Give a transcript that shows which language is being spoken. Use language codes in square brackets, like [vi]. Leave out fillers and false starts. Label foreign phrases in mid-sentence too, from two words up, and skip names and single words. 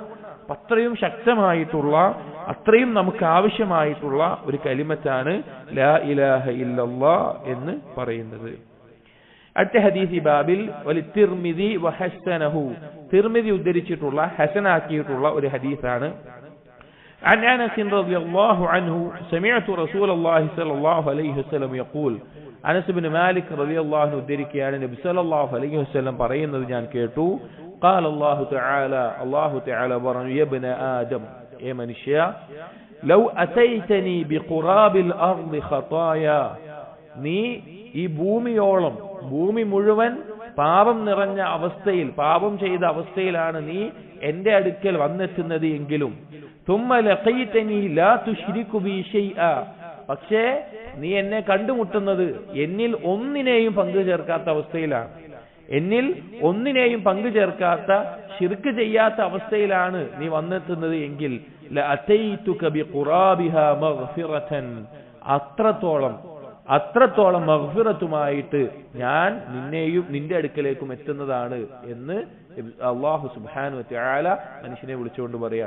[ml] അത്രയും ശക്തമായിട്ടുള്ള അത്രയും നമുക്ക് ആവശ്യമായിട്ടുള്ള ഒരു കലിമത്താണ് [ar] لا إله إلا الله [ml] എന്ന് പറയുന്നത്. അടുത്ത ഹദീസ് ബാബിൽ [ar] وللترمذي وحسنه [ml] തിർമിദി ഉദ്ധരിച്ചിട്ടുള്ള ഹസനാക്കിയിട്ടുള്ള ഒരു ഹദീസാണ്. [ar] عن أنس رضي الله عنه سمعت رسول الله صلى الله عليه وسلم يقول أنس بن مالك رضي الله عنه [ml] ഉദ്ധരിക്കുകയാണ് നബി [ar] صلى الله عليه وسلم [ml] പറയുന്നത് ഞാൻ കേട്ടു. [ar] قال الله تعالى الله تعالى [ml] പറഞ്ഞു [ar] يا ابن آدم [ml] ഏ മനുഷ്യ [ar] لو أتيتني بقراب الأرض خطايا [ml] നീ ഈ ഭൂമിയോളം ഭൂമി മുഴുവൻ പാപം നിറഞ്ഞ അവസ്ഥയിൽ പാപം ചെയ്ത അവസ്ഥയിലാണ് നീ എന്റെ അടുക്കൽ വന്നെത്തുന്നത് എങ്കിലും [ar] ثم لقيتني لا تشرك بي شيئا [ml] പക്ഷേ നീ എന്നെ കണ്ടുമുട്ടുന്നത് എന്നിൽ ഒന്നിനെയും പങ്കു ചേർക്കാത്ത അവസ്ഥയിലാണ്. എന്നിൽ ഒന്നിനെയും പങ്കു ചേർക്കാത്ത ശിർക്ക് ചെയ്യാത്ത അവസ്ഥയിലാണ് നീ വന്നെത്തുന്നത് എങ്കിൽ [ar] لأتيتك بقرابها مغفرة [ml] അത്രത്തോളം അത്രത്തോളം മഗ്ഫിറത്തുമായിട്ട് ഞാൻ നിന്നെയും നിന്റെ അടുക്കലേക്കും എത്തുന്നതാണ് എന്ന് അല്ലാഹു [ar] سبحانه وتعالى [ml] മനുഷ്യനെ വിളിച്ചുകൊണ്ട് പറയാണ്.